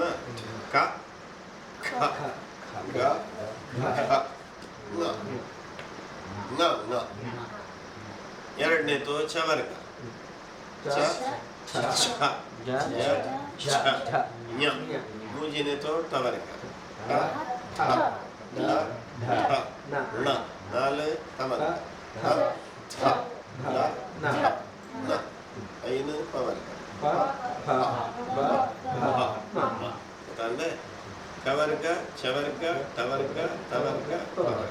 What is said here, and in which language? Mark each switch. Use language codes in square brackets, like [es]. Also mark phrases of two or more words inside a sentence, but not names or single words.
[kn] ಕ ಖ ಗ ಖ ನ ನ ನ. ಎರಡನೇದು ಚವರ್ಗ ಚ ಛ ಛ ಞ. ಮೂರನೇದು ಟವರ್ಗ ಟ ಠ ಡ ಢ ಣ. ನಾಲ್ ತಮರ್ಗ ಠ ಛ ಡ ಢ ನ. ಐದು ಪವರ್ಗ ಪ ಫ ಬ ಭ ಮ. ಗೊತ್ತಾಂದ್ರೆ ಕವರ್ಗ ಚವರ್ಗ ಟವರ್ಗ ತವರ್ಗ ಪವರ್ಗ.